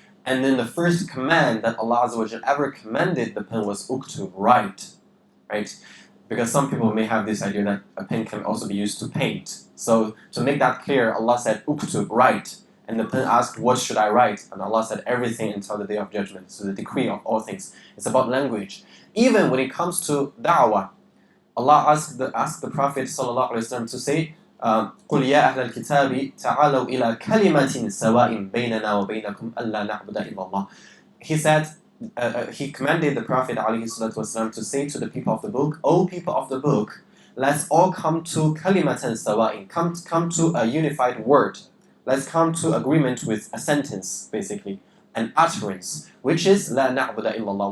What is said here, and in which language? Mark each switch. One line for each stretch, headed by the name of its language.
English: And then the first command that Allah Azza wa Jalla ever commanded the pen was uktub, write. Right? Because some people may have this idea that a pen can also be used to paint. So to make that clear, Allah said, "Uktub," write. And the pen asked, "What should I write?" And Allah said, "Everything until the day of judgment." So the decree of all things. It's about language. Even when it comes to da'wah, Allah asked the Prophet ﷺ to say,
Arabic: قُلْ يَا أَهْلَ الْكِتَابِ تَعَالَوْا إِلَى كَلِمَةٍ سَوَاءٍ بَيْنَنَا وَبَيْنَكُمْ أَلَّا نَعْبُدَ إِلَّا اللَّهِ.
English: He said, he commanded the Prophet ﷺ to say to the people of the book, "O people of the book, let's all come to kalimatan sawa'in, come to a unified word. Let's come to agreement with a sentence, basically, an utterance, which is la na'budu illallah.